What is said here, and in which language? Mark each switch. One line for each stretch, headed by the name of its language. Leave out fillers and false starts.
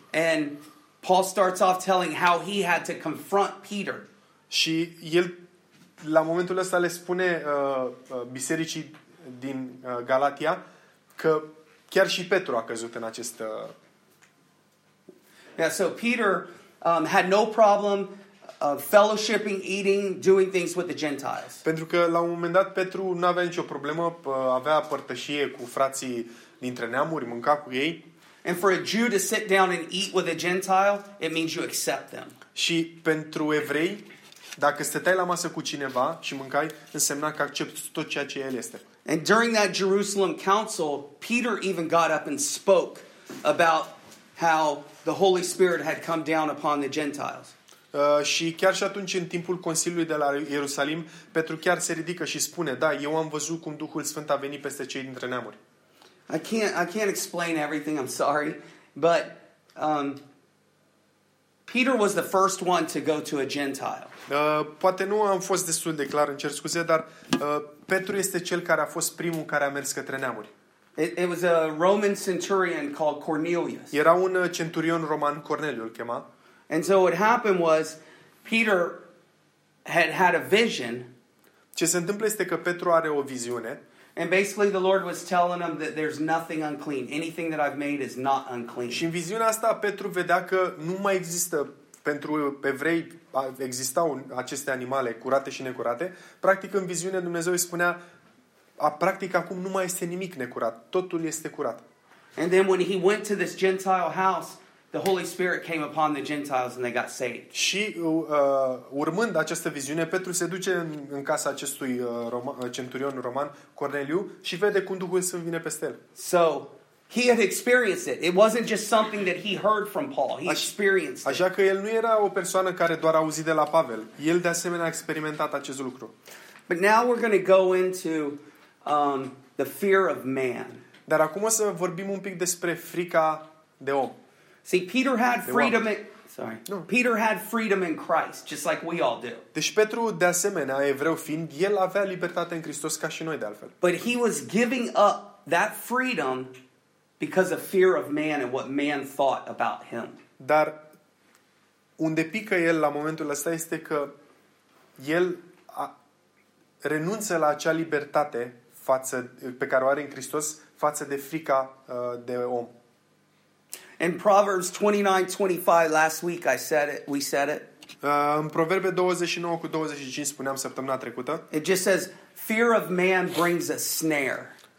English: And Paul starts off telling how he had to confront Peter.
Romanian: Și el la momentul ăsta le spune bisericii din Galatia că chiar și Petru a căzut în acest
English: Yeah, so Peter had no problem fellowshipping, eating, doing things with the Gentiles.
Romanian: Pentru că la un moment dat Petru nu avea nicio problemă, avea părtășie cu frații dintre neamuri, mânca cu ei.
English: And for a Jew to sit down and eat with a Gentile, it means you accept them.
Romanian: Și pentru evrei, dacă stăteai la masă cu cineva și mâncai, însemna că accepti tot ceea ce el este.
English: And during that Jerusalem council, Peter even got up and spoke about how the Holy Spirit had come down upon the Gentiles.
Romanian: Și chiar și atunci în timpul consiliului de la Ierusalim, Petru chiar se ridică și spune: "Da, eu am văzut cum Duhul Sfânt a venit peste cei dintre neamuri."
English: I can't explain everything, I'm sorry, but Peter was the first one to go to a Gentile.
Romanian: Poate nu am fost destul de clar, îmi cer scuze, dar Petru este cel care a fost primul care a mers către neamuri.
English: It was a Roman centurion called Cornelius.
Romanian: Era un centurion roman, Corneliu îl chema.
English: And so what happened was Peter had a vision.
Romanian: Ce se întâmplă este că Petru are o viziune.
English: And basically the Lord was telling him that there's nothing unclean. Anything that I've made is not unclean.
Romanian: Și în viziunea asta Petru vedea că nu mai există pentru evrei, existau aceste animale curate și necurate. Practic în viziune Dumnezeu îi spunea practic acum nu mai este nimic necurat, totul este curat.
English: And then when he went to this Gentile house, the Holy Spirit came upon the Gentiles and they got saved.
Romanian: Și urmând această viziune, Petru se duce în casa acestui centurion roman Corneliu și vede cum Duhul Sfânt vine peste el.
English: So, he had experienced it. It wasn't just something that he heard from Paul. He experienced it.
Romanian: Așa că el nu era o persoană care doar a auzit de la Pavel. El de asemenea a experimentat acest lucru.
English: But now we're going to go into the fear of man.
Romanian: Dar acum o să vorbim un pic despre frica de om.
English: See, Peter had freedom, Sorry. No. Peter had freedom in Christ, just like we all do.
Romanian: Deci Petru, de asemenea, evreu fiind, el avea libertate în Hristos ca și noi, de altfel.
English: But he was giving up that freedom because of fear of man and what man thought about him.
Romanian: Dar unde pică el la momentul ăsta este că el renunță la acea libertate față, pe care o are în Hristos față de frica de om.
English: In Proverbs 29:25, last week I said it, we said it.
Romanian: În Proverbe 29 cu 25 spuneam săptămâna trecută.
English: It just says fear of man brings a snare.